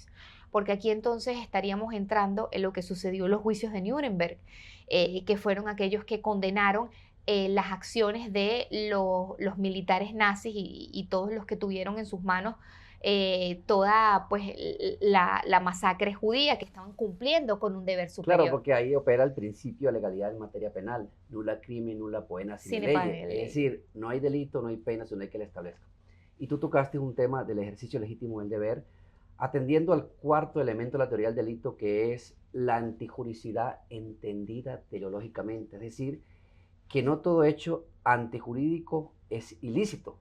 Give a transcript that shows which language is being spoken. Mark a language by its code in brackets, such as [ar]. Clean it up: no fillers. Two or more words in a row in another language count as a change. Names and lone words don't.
[es] Porque aquí entonces estaríamos entrando en lo que sucedió en los juicios de Nuremberg, que fueron aquellos que condenaron las acciones de los militares nazis y todos los que tuvieron en sus manos toda pues, la masacre judía, que estaban cumpliendo con un deber superior. Claro, porque ahí opera el principio de legalidad en materia penal. [la] Nulla crimen, nulla poena sine lege. [es] Es decir, no hay delito, no hay pena, sino hay que la establezca. Y tú tocaste un tema del ejercicio legítimo del deber, atendiendo al cuarto elemento de la teoría del delito, que es la antijuricidad entendida teleológicamente. Es decir, que no todo hecho antijurídico es ilícito.